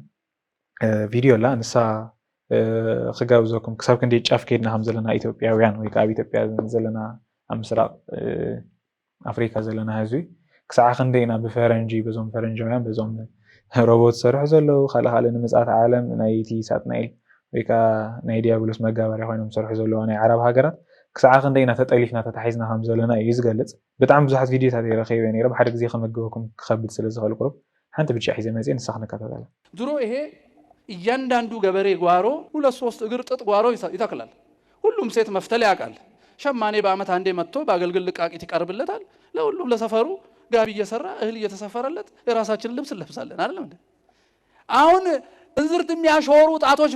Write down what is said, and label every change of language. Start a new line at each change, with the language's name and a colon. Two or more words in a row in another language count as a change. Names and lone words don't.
Tigrinya: ቪድዮ ላ ንሳ ክጋብዘኩም ክሳብ ክንደይ ጫፍ ከይድና ከም ዘለና ኢትዮጵያውያን ወይ ከዓ ኢትዮጵያ ዘለና ኣብ ምስራቅ ኣፍሪካ ዘለና ህዝቢ ክሳዕ ክንደይና ብፈረንጂ በዞም ፈረንጃውያን በዞም ሮቦት ሰርሑ ዘለው ካልእ ንምፅኣት ዓለም ናይ ቲ ሳጥናኤል ወይ ከዓ ናይ ዲያብሎስ መጋባርያ ኮይኖም ሰርሑ ዘለው ናይ ዓረብ ሃገራት ክሳዕ ክንደይና ተጠሊፍና ተታሒዝና ከም ዘለና እዩ ዝገልጽ በጣም ብዙሓት ቪድዮታት ይረኸበ ነይረ ብሓደ ግዜ ከመግበኩም ክኸብድ ስለዝኽእል ቁሩብ ሓንቲ ብቻ ሒዘ መፅእ ንስኻ ንከታተላ
Amharic: ድሮ ይሄ እያንዳንዱ ገበሬ ጓሮ 2-3 እግር ጥጥ ጓሮ ይተክላል ሁሉም ሴት መፍተል ያውቃል ሸማኔ በአመት አንዴ መጥቶ በአገልግል ልቃቂት ይቀርብለታል ለሁሉም ለሰፈሩ ጋቢ እየሰራ እህል እየተሰፈረለት የራሳችንን ልብስ እንለብሳለን አይደለም እንዴ አሁን እንዝርት የሚያሾሩ ጣቶች